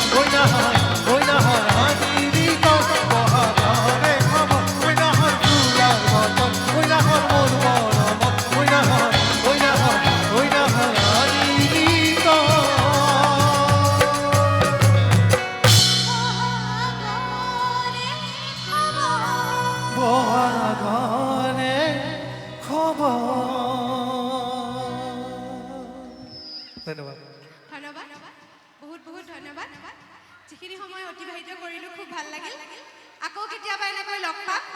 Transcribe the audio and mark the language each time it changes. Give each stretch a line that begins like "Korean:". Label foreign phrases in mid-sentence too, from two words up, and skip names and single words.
Assamese: আদিলিত বহরে খবর ওই না হর ফুলার বদন ওই না হর মোর মরম ওই না হর আদিলিত বহরে খবর। ধন্যবাদ ধন্যবাদ বহুত বহুত ধন্যবাদ যিখিনি সময় অতিবাহিত কৰিলোঁ খুব ভাল লাগিল আকৌ কেতিয়াবা এনেকৈ লগ পাম।